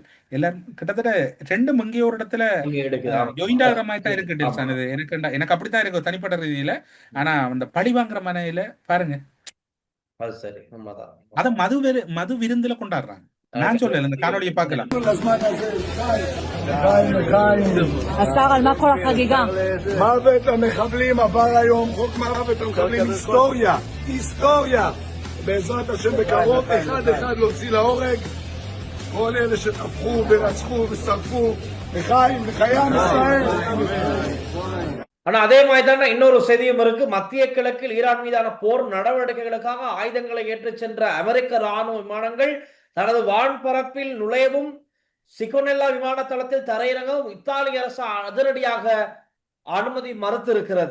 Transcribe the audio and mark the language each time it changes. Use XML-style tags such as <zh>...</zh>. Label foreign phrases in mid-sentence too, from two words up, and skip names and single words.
<ta>எல்லாரும் கிட்டத்தட்ட 2 மங்கிய ஒரு இடத்துல ஜாயிண்ட் ஆகிற மாதிரி தான் இருக்கு. எனக்கு அப்படித்தான் இருக்கு தனிப்பட்ட ரீதியில. ஆனா அந்த பழி வாங்குற மனையில பாருங்க, அத மது விருந்துல கொண்டாடுறாங்க. நான் சொல்லல, இந்த காணொலியை பார்க்கலாம்.</ta> <he>השר, על מה כל החגיגה? מוות למחבלים עבר היום, חוק מוות למחבלים, היסטוריה. בעזרת השם בקרוב, אחד להוציא להורג כל אלה שטבחו ורצחו ושרפו. לחיים, לחיי עם ישראל.</he> <ta>ஆனா அதே மாதிரி தானே இன்னொரு செய்தியும் இருக்கு. மத்திய கிழக்கில் ஈரான் மீதான போர் நடவடிக்கைகளுக்காக ஆயுதங்களை ஏற்றிச் சென்ற அமெரிக்க ராணுவ விமானங்கள் தனது வான்பரப்பில் நுழையவும் சிகோனெல்லா விமான தளத்தில் தரையிறங்கவும் இத்தாலிய அரசு அதிரடியாக அனுமதி மறுத்து இருக்கிறது.</ta>